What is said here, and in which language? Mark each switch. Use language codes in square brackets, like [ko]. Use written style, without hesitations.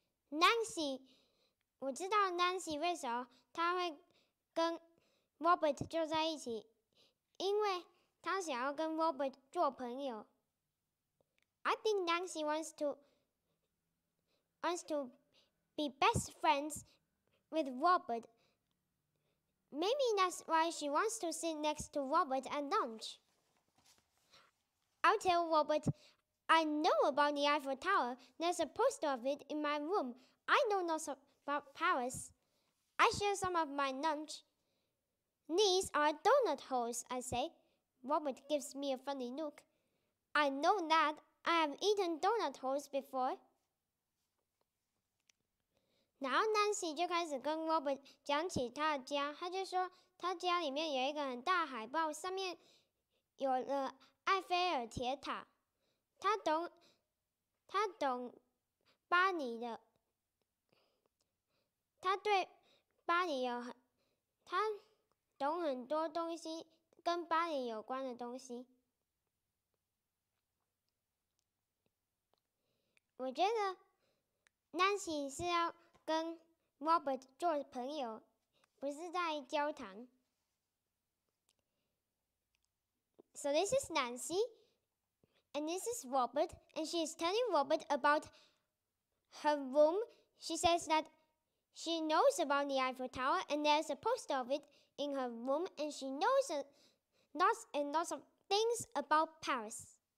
[zh] Nancy 我知道 Nancy 为什么她会跟 Robert 就在一起，因为她想要跟 Robert 做朋友。 [en] I think Nancy wants to be best friends with Robert. Maybe that's why she wants to sit next to Robert at lunch. I'll tell Robert I know about the Eiffel Tower. There's a poster of it in my room. I know lots about Paris. I share some of my lunch. These are donut holes, I say. Robert gives me a funny look. I know that. I have eaten donut holes before. [zh] 然后 Nancy 就开始跟 Robert 讲起他的家，他就说他家里面有一个很大海报，上面有了埃菲尔铁塔。他懂巴黎的，他对巴黎他懂很多东西，跟巴黎有关的东西。我觉得 Nancy 是要跟 Robert 做朋友，不是在交谈。 [en] So this is Nancy, and this is Robert, and she is telling Robert about her room. She says that she knows about the Eiffel Tower, and there's a poster of it in her room, and she knows lots and lots of things about Paris.